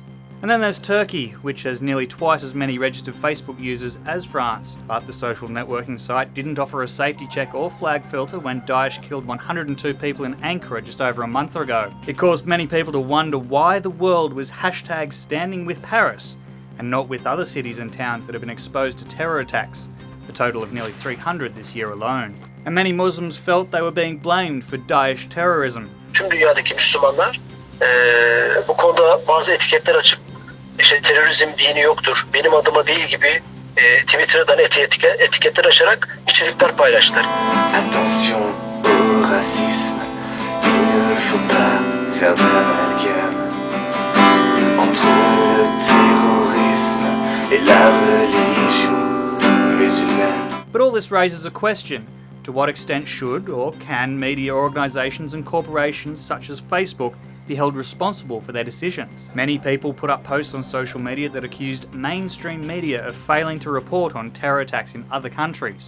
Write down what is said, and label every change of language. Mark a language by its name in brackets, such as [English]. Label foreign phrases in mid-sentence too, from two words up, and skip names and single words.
[English] And then there's Turkey, which has nearly twice as many registered Facebook users as France, but the social networking site didn't offer a safety check or flag filter when Daesh killed 102 people in Ankara just over a month ago. It caused many people to wonder why the world was hashtag standing with Paris and not with other cities and towns that have been exposed to terror attacks, a total of nearly 300 this year alone. And many Muslims felt they were being blamed for Daesh terrorism. [Turkish] Tüm dünyadaki Müslümanlar bu konuda bazı etiketler açıp terörizm dini yoktur, benim adıma değil gibi Twitter'dan etiketler açarak içerikler paylaştılar. [French] Attention au racisme, il ne faut pas faire de l'amalgame entre le terrorisme et la religion musulmane. [English] But all this raises a question. To what extent should or can media organisations and corporations such as Facebook be held responsible for their decisions? Many people put up posts on social media that accused mainstream media of failing to report on terror attacks in other countries.